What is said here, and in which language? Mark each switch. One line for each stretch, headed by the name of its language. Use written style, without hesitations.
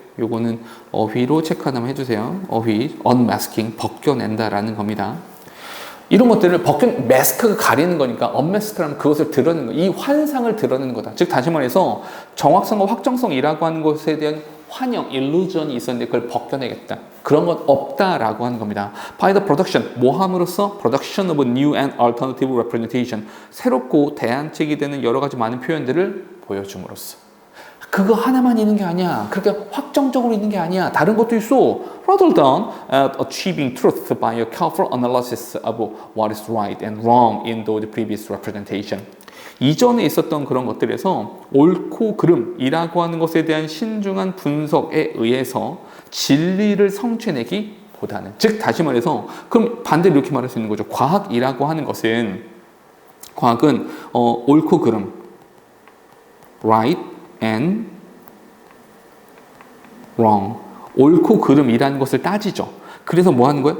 Korean: 요거는 어휘로 체크 하나만 해주세요. 어휘 unmasking 벗겨낸다라는 겁니다. 이런 것들을 마스크가 가리는 거니까 unmask라면 그것을 드러내는 거, 이 환상을 드러내는 거다. 즉 다시 말해서 정확성과 확정성이라고 하는 것에 대한 환영, illusion이 있었는데 그걸 벗겨내겠다. 그런 건 없다라고 하는 겁니다.
English: By the production,
Korean: 뭐 함으로써?
English: Production of new and alternative representation.
Korean: 새롭고 대안책이 되는 여러 가지 많은 표현들을 보여줌으로써. 그거 하나만 있는 게 아니야. 그렇게 확정적으로 있는 게 아니야. 다른 것도 있어.
English: Rather than achieving truth by a careful analysis of what is right and wrong in those previous representation.
Korean: 이전에 있었던 그런 것들에서 옳고 그름이라고 하는 것에 대한 신중한 분석에 의해서 진리를 성취해내기보다는 즉 다시 말해서 그럼 반대로 이렇게 말할 수 있는 거죠. 과학이라고 하는 것은 과학은 옳고 그름
English: right and wrong
Korean: 옳고 그름이라는 것을 따지죠. 그래서 뭐 하는 거야?